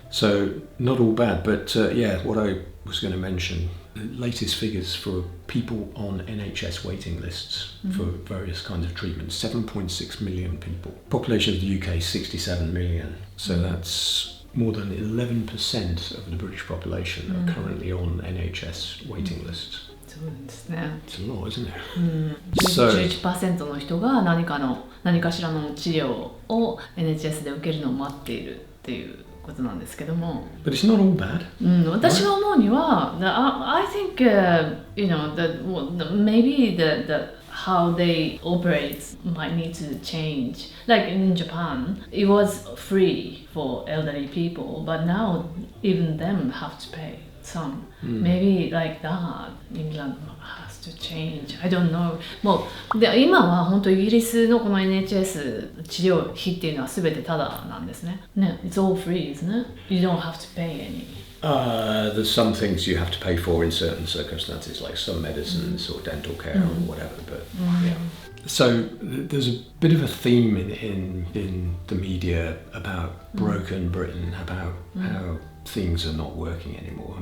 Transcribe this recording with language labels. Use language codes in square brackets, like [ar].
[en] So not all bad, but what I was going to mention, the latest figures for people on NHS waiting lists for various kinds of treatments, 7.6 million people. Population of the UK, 67 million. So that's more than 11% of the British population are currently on NHS waiting lists. [ja] そうですね。 [en] It's a lot, isn't it? So, [ja] 11% の人が何かしらの治療を NHS で受けるのを待っているっていうことなんですけども。 [en] but it's not all bad. [ja] 私が思うには、 [en] I think that maybe the how they operate might need to change. Like in Japan, it was free for elderly people, but now even them have to pay some. Maybe like that, England has to change. I don't know. [ja] もうで今は本当イギリスのこの NHS 治療費っていうのは全てタダなんですね。 [en] ね、it's all free, isn't it? You don't have to pay any. There's some things you have to pay for in certain circumstances, like some medicines or dental care or whatever. But yeah. So there's a bit of a theme in the media about broken Britain, about how things are not working anymore.